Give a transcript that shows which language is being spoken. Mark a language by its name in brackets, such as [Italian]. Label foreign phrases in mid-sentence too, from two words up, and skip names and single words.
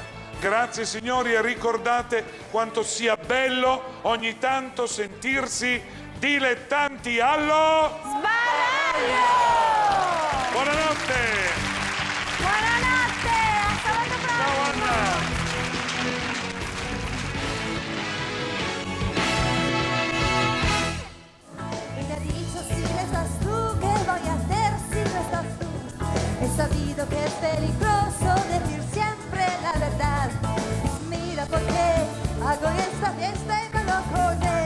[Italian] Grazie signori e ricordate quanto sia bello ogni tanto sentirsi dilettanti allo Sbaraglio! Buonanotte! Buonanotte! A sabato prossimo! Ciao Anna! [Spanish] Y me ha dicho si no estás tú, que voy a hacer si no estás tú. He sabido que es peligroso decir siempre la verdad. Mira por qué hago esta fiesta y me lo con él.